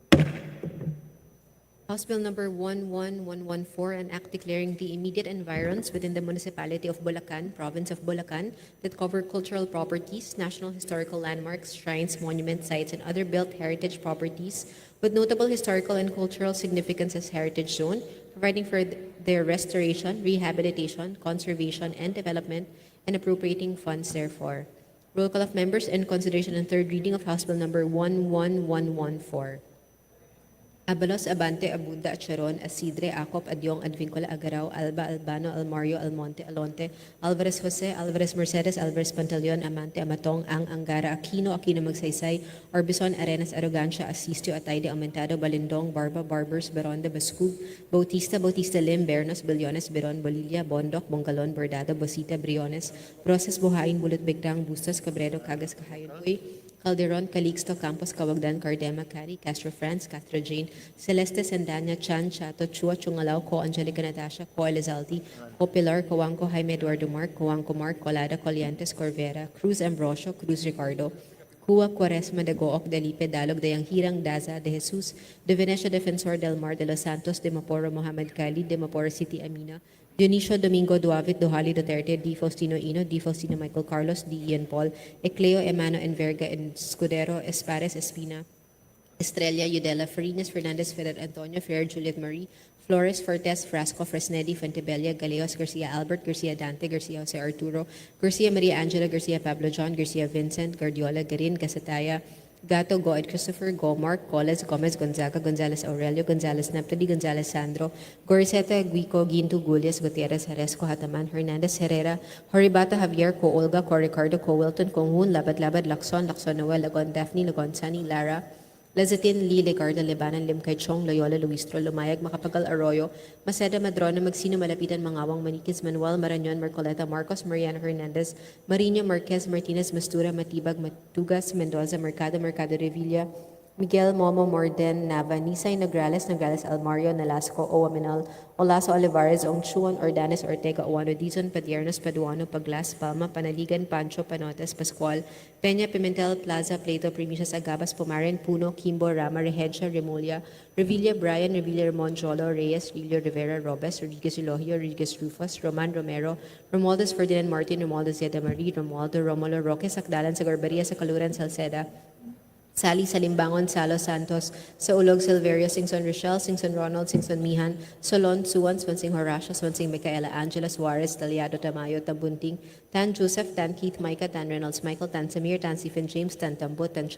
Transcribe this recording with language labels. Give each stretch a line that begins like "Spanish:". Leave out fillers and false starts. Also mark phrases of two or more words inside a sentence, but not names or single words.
English: House Bill number 11114, an act declaring the immediate environs within the municipality of Bulacan, province of Bulacan, that cover cultural properties, national historical landmarks, shrines, monument sites, and other built heritage properties with notable historical and cultural significance as heritage zone, providing for their restoration, rehabilitation, conservation, and development, and appropriating funds therefor. Roll call of members in consideration and third reading of House Bill number 11114. Abalos, Abante, Abunda, Acharon, Asidre, Acop, Adyong, Advincula, Agaraw, Alba, Albano, Almario, Almonte, Alonte, Alvarez Jose, Alvarez Mercedes, Alvarez Pantaleon, Amante, Amatong, Ang, Angara, Aquino, Magsaysay, Orbison, Arenas, Arrogancia, Asistio, Atayde, Aumentado, Balindong, Barba, Barbers, Beronda, Bascug, Bautista, Bautista Lim, Bernos, Billones, Beron, Bolilla, Bondok, Bonggalon, Bordado, Bosita, Briones, Broses, Buhain, Bulot, Bigdang, Bustos, Cabredo, Cagas, Kahayon, Uy, Calderon, Calixto, Campos, Cawagdan, Cardema, Cari, Castro France, Castro Jane, Celeste, Sandanya, Chan, Chato, Chua, Chungalaw, Co, Angelica Natasha, Co, Elizalde, Co, Pilar, Coangco, Jaime Eduardo Mark, Coangco Mark, Colada, Coliantes, Corvera, Cruz Ambrosio, Cruz Ricardo, Cua, Quaresma, de Gooc, Delipe, Dalog, Dayang Hirang, Daza, de Jesus, de Venecia, Defensor del Mar, de Los Santos, de Maporo, Mohamed Khalid, de Maporo City, Amina, Dionisio Domingo Duavit, Duhali Duterte, D. Faustino Ino, D. Faustino Michael Carlos, D. Ian Paul, Ecleo Emano Enverga, and Escudero, Espares Espina, Estrella Udela, Farinas Fernandez, Ferrer Antonio, Ferrer Juliet Marie, Flores, Fortes, Frasco, Fresnedi, Fontebella, Galeos, Garcia Albert, Garcia Dante, Garcia Jose Arturo, Garcia Maria Angela, Garcia Pablo John, Garcia Vincent, Guardiola, Garin, Casataya, Gato, Goed Christopher, Mark, Coles, Gomez, Gonzaga, Gonzales Aurelio, Gonzales Naptali, Gonzales Sandro, Goriseta, Guico, Ginto, Gulias, Gutierrez, Haresco, Hataman, Hernandez, Herrera, Horibata, Javier, Co, Olga, Co, Ricardo, Co, Wilton, Conghun, Labad, Labad, Lacson, Lacson, Noel, Lagon, Daphne, Lagon, Sunny, Lara, Lazatin, Lee, Legarda, Lebanon, Limkay, Chong, Loyola, Luistro, Lumayag, Makapagal, Arroyo, Maceda, Madrona, Magsino, Malapitan, Mangawang, Maniquis, Manuel, Marañon, Marcoleta, Marcos, Mariano Hernandez, Marino, Marquez, Martinez, Mastura, Matibag, Matugas, Mendoza, Mercado, Mercado Revilla, Miguel, Momo, Morden, Nava, Nisay, Nograles, Nograles, Almario, Nalasco, Owaminal, Olaso, Olivares, Ongchuan, Ordanes, Ortega, Oano, Dizon, Padiernos, Paduano, Paglas, Palma, Panaligan, Pancho, Panotes, Pascual, Peña, Pimentel, Plaza, Plato, Primicias, Agabas, Pumaren, Puno, Kimbo, Rama, Regencia, Remulla, Revilla, Brian, Revilla, Ramon, Jolo, Reyes, Rilio, Rivera, Robes, Rodriguez, Elohio, Rodriguez, Rufus, Roman, Romero, Romualdez, Ferdinand Martin, Romualdez, Zeta Marie, Romualdo, Romulo, Roque, Sakdalan, sa Garbaria, sa Kaluran, Salceda, Sally Salimbangon, Salo Santos, sa Ulog, Silverio, Singson Rochelle, Singson Ronald, Singson Mihan, Solon, Suwan, Swansing Horacio, Swansing Micaela, Angela Suarez, Taliado Tamayo, Tambunting, Tan Joseph, Tan Keith, Micah, Tan Reynolds, Michael, Tan Samir, Tan Stephen James, Tan Tambut, Tan